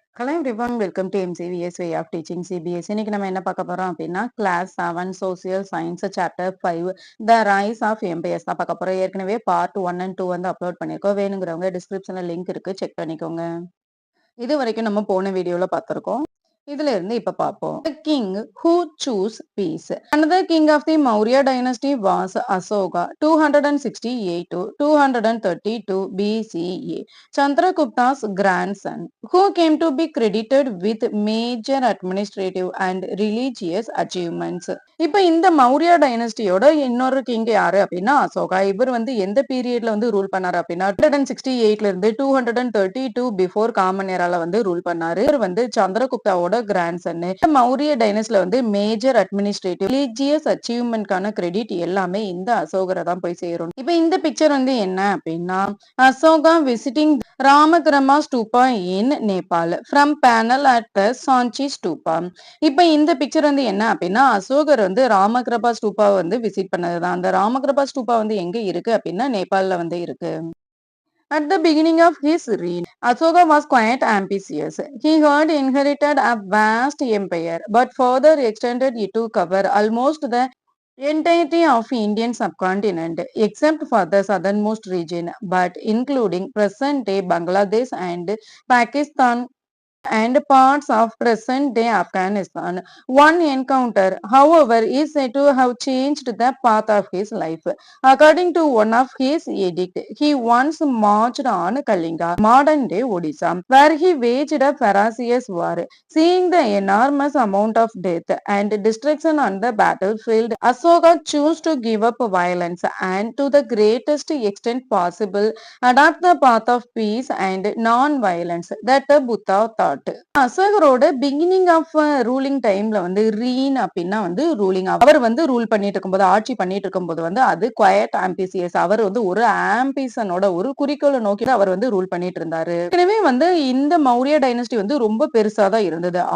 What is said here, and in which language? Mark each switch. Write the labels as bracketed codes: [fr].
[en] Hello everyone welcome to MCVS way of teaching CBS. [ta] இன்னைக்கு நம்ம என்ன பார்க்க போறோம் அப்படின்னா class 7 social science chapter 5 the rise of empires தான் பார்க்க போறோம். ஏற்கனவே பார்ட் 1 அண்ட் 2 வந்து அப்லோட் பண்ணியிருக்கோம். வேணுங்கிறவங்க டிஸ்கிரிப்ஷன்ல லிங்க் இருக்கு, செக் பண்ணிக்கோங்க. இது வரைக்கும் நம்ம போன வீடியோல பார்த்திருக்கோம். இதுல இருந்து இப்ப பார்ப்போம். [en] The king who chose peace. Another king of the Maurya dynasty was Asoka, 268 to 232 BCE. Chandragupta's grandson, who came to be credited with major administrative and religious achievements. [ta] இப்ப இந்த மௌரியா டைனஸ்டியோட இன்னொரு கிங் யாரு அப்படின்னா அசோகா. இவர் வந்து எந்த பீரியட்ல வந்து ரூல் பண்ணாரு அப்படின்னா 268ல இருந்து 232 பிஃபோர் காமன் ஏரால வந்து ரூல் பண்ணாரு. இவர் வந்து சந்திரகுப்தாவோட கிராண்ட் சன். மௌரிய டைனஸ்டில வந்து மேஜர் அட்மினிஸ்ட்ரேட்டிவ் ரிலீஜியஸ் அச்சீவ்மெண்ட்கான கிரெடிட் எல்லாமே இந்த அசோகரை தான் போய் சேரும். இப்ப இந்த பிக்சர் வந்து என்ன அப்படின்னா [en] Ashoka visiting Ramagrama stupa in Nepal from panel at the Sanchi stupa. [ta] இப்ப இந்த பிக்சர் வந்து என்ன அப்படின்னா அசோகர் வந்து ராமகிரபா ஸ்டூபா வந்து விசிட் பண்ணதுதான். அந்த ராமகிரபா ஸ்டூபா வந்து எங்க இருக்கு அப்படின்னா நேபாள்ல வந்து இருக்கு. [en] At the beginning of his reign, Asoka was quite ambitious. He had inherited a vast empire, but further extended it to cover almost the entirety of Indian subcontinent, except for the southernmost region, but including present-day Bangladesh and Pakistan and parts of present-day Afghanistan. One encounter, however, is said to have changed the path of his life. According to one of his edicts, he once marched on Kalinga, modern-day Odisha, where he waged a ferocious war. Seeing the enormous amount of death and destruction on the battlefield, Asoka chose to give up violence and, to the greatest extent possible, adopt the path of peace and non-violence that the Buddha taught. [ta] அசோகரோட beginning of ruling டைம்ல வந்து ரீன் அப்படின்னா வந்து ruling அவர் வந்து rule பண்ணிட்டு இருக்கும்போது ஆட்சி பண்ணிட்டு இருக்கும்போது வந்து அது குவயட் ஆம்பிசியஸ். அவர் வந்து ஒரு ஆம்பிசனோட ஒரு குறிக்கோளை நோக்கி அவர் வந்து ரூல் பண்ணிட்டு இருந்தாரு. எனவே வந்து இந்த மௌரிய டைனஸ்டி வந்து ரொம்ப பெருசா தான் இருந்தது.